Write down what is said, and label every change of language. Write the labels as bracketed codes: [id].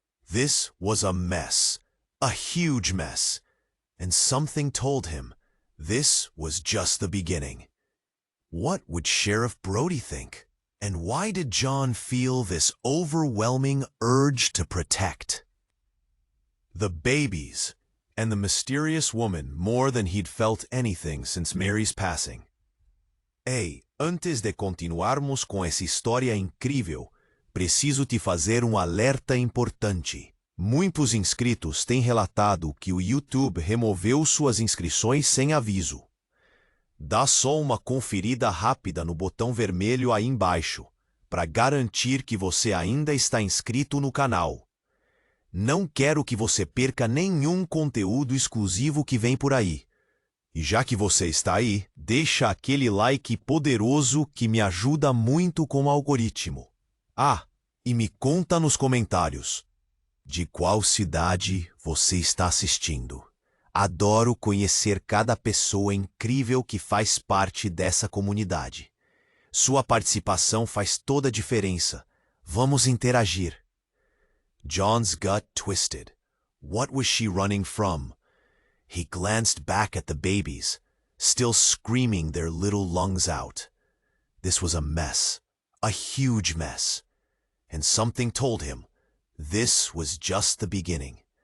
[en] This was a mess, a huge mess, and something told him this was just the beginning. What would Sheriff Brody think? And why did John feel this overwhelming urge to protect? The babies and the mysterious woman more than he'd felt anything since Mary's passing. [pt] Ei, antes de continuarmos com essa história incrível, preciso te fazer alerta importante. Muitos inscritos têm relatado que o YouTube removeu suas inscrições sem aviso. Dá só uma conferida rápida no botão vermelho aí embaixo, para garantir que você ainda está inscrito no canal. Não quero que você perca nenhum conteúdo exclusivo que vem por aí. E já que você está aí, deixa aquele like poderoso que me ajuda muito com o algoritmo. Ah, e me conta nos comentários de qual cidade você está assistindo. Adoro conhecer cada pessoa incrível que faz parte dessa comunidade. Sua participação faz toda a diferença. Vamos interagir. [en] John's gut twisted. What was she running from? He glanced back at the babies, still screaming their little lungs out. This was a mess, a huge mess. And something told him this was just the beginning.